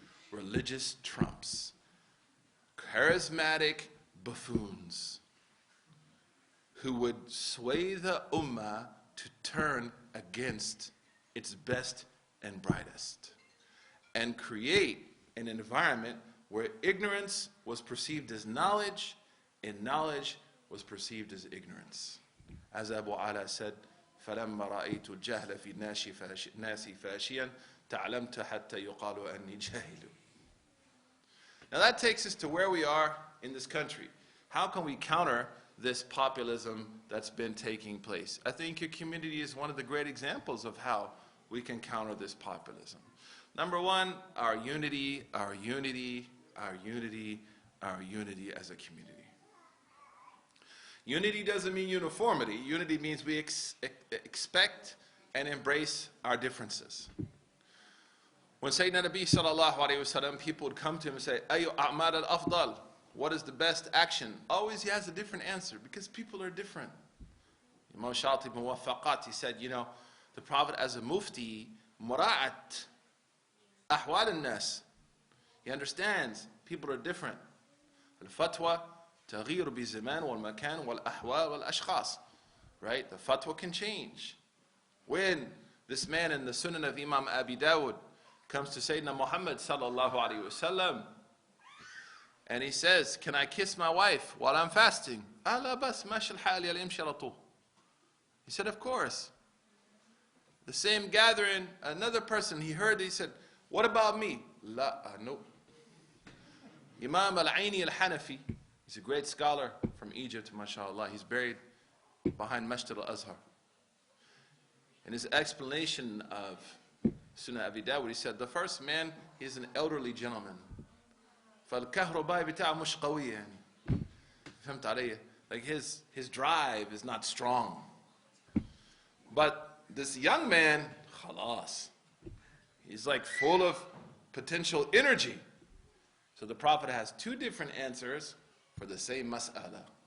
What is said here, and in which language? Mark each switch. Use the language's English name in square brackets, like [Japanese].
[English] Religious Trumps. Charismatic buffoons who would sway the ummah to turn against its best and brightest, and create an environment where ignorance was perceived as knowledge, and knowledge was perceived as ignorance. As Abu Ala said, [Arabic] فَلَمَّا رَأَيْتُ الْجَهْلَ فِي النَّاسِ فَاشِيًا تَعْلَمْتُ حَتَّى يُقَالُ أَنِّي جَاهِلٌ. [English] Now that takes us to where we are in this country. How can we counter this populism that's been taking place? I think your community is one of the great examples of how we can counter this populism. Number one, our unity, our unity, our unity, our unity as a community. Unity doesn't mean uniformity. Unity means we expect and embrace our differences. When Sayyidina Nabi sallallahu alayhi wasallam, people would come to him and say, [Arabic] Ayu a'mal al-afdal, [English] what is the best action? Always he has a different answer because people are different. Imam Shati Muwaffaqat, he said, you know, the Prophet as a mufti, [Arabic] mura'at ahwal al-nas. [English] He understands people are different. [Arabic] Al-fatwa تغير بالزمان والمكان والأحوال والأشخاص. [English] Right? The fatwa can change. When this man in the Sunan of Imam Abi Dawud comes to Sayyidina Muhammad sallallahu alayhi wasallam, and he says, can I kiss my wife while I'm fasting? [Arabic] Ala bas mash al-hal ya al-imshi ala tul. [English] He said, of course. The same gathering, another person, he heard, he said, what about me? La, no. Imam al-Aini al-Hanafi, he's a great scholar from Egypt, mashallah. He's buried behind Masjid al-Azhar. In his explanation of Sunnah Abi Dawud, he said, the first man, he's an elderly gentleman. [Arabic] فالكهرباء بتاعه مش قوي يعني. فهمت علي? [English] Like his drive is not strong. But this young man, khalas, he's like full of potential energy. So the Prophet has two different answers for the same mas'ala.